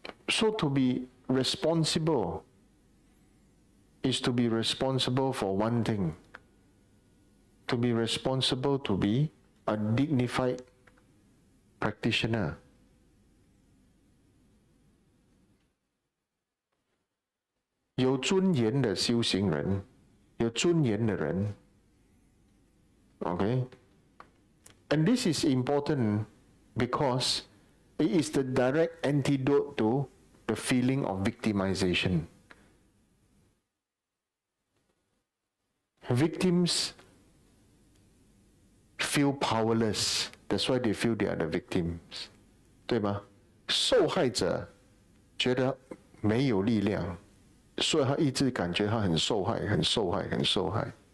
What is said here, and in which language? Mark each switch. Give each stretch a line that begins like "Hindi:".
English: So to be responsible is to be responsible for one thing. To be responsible to be a dignified practitioner.
Chinese: "有尊严的修行人，有尊严的人。"
English: Okay? And this is important because it is the direct antidote to the feeling of victimization. Victims feel powerless. That's why they feel they are the victims.
Chinese: 对吗？受害者觉得没有力量，所以他一直感觉他很受害，很受害，很受害。